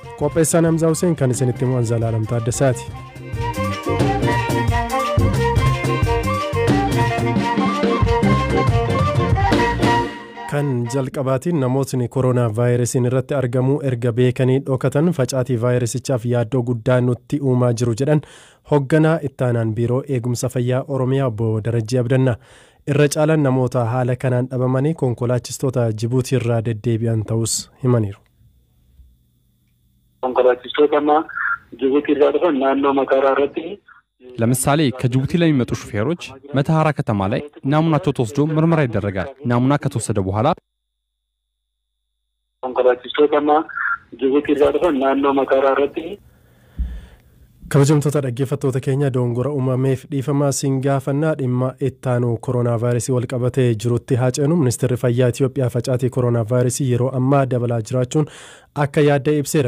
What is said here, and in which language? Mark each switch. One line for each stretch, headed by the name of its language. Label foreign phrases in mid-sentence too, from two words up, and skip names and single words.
Oromo: Qopheessaan Hamzaa Hussein kan isinitti himu Zalaalam Taaddasaati. Kan jalqabaatiin namootni koronaa vaayirasiin irratti argamuu erga beekanii dhokatan facaatii vaayirasichaaf yaaddoo guddaa nutti uumaa jiru jedhan hoogganaa ittaanaan biiroo eegumsa fayyaa Oromiyaa obbo Darajjii Abdannaa. Irra caalaan namoota haala kanaan dhabamanii konkolaachistoota Jibuutii irraa deddeebi'an ta'us himaniiru. konkolaachistoota Jibuutii irraa dhufan naannoo Makaaraa irratti
Amharic: ለምሳሌ ከጅቡቲ ለሚመጡ ሹፌሮች መተሃራ ከተማ ላይ ናሙናቸው ተወስዶ ምርመራ ይደረጋል። ናሙና ከተወሰደ በኋላ
Oromo: konkolaachistoota Jibuutii irraa dhufan naannoo Makaaraa irratti kabajamtoota dhaggeeffattoota keenya doongora uumameef dhiifamaa singaafannaa dhimma ittaanuu koronaa vaayirasii wal qabatee jirutti haaceenu ministeerri fayyaa Itiyoophiyaa facaatii koronaa vaayirasii yeroo ammaa dabalaa jiraachuun akka yaadda ibseera.